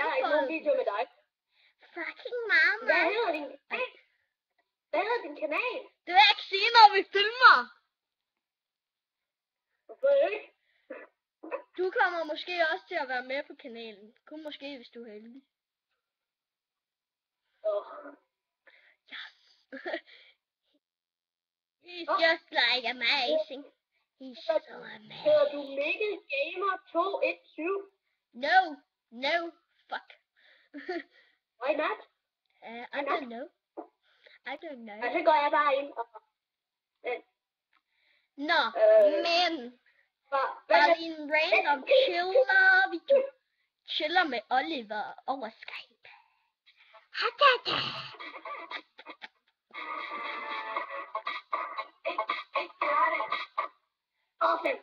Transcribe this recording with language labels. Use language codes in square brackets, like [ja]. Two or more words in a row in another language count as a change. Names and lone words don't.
[da] Jeg har ikke nogen video med dig. [en] Fucking mamma. [da] Hvad hedder din kanal? Det vil jeg ikke sige, når vi filmer. Hvorfor ikke? Du kommer måske også til at være med på kanalen. Kun måske, hvis du er heldig. [en] Yes. He's just like amazing. He's so amazing. [da] Hedder du Mikkel Gamer 217? [en] No, fuck. Why not? I don't know. [da] Og så går jeg bare ind og... Nå, men... Bare lige en random chiller video. Chiller med Oliver over Skype. Hatata! [en] Awesome.